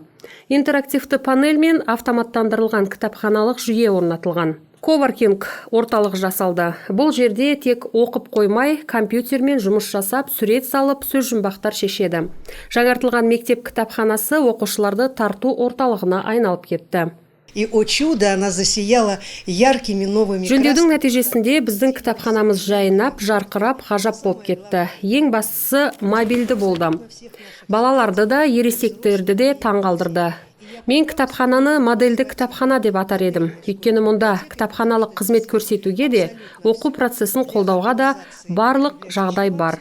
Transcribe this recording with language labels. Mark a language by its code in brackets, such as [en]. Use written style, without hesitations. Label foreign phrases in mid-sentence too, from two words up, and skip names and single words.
[kk] Интерактивті панель мен автоматтандырылған кітапханалық жүйе орнатылған. Коворкинг орталық жасалды. Бұл жерде тек оқып қоймай, компьютермен жұмыс жасап, сурет салып, сөз жұмбақтар шешеді. Жаңартылған мектеп кітапханасы оқушыларды тарту орталығына айналып кетті. [ru] И, о чудо, она засияла яркими новыми красками. [kk] Жөндеудің нәтижесінде біздің кітапханамыз жайнап, жарқырап, ғажап болып кетті. Ең бастысы мобильді болды. Балаларды да, ересектерді де таңғалдырды. Мен кітапхананы модельді кітапхана деп атар едім. Өйткені мұнда кітапханалық қызмет көрсетуге де, оқу процесін қолдауға да барлық жағдай бар.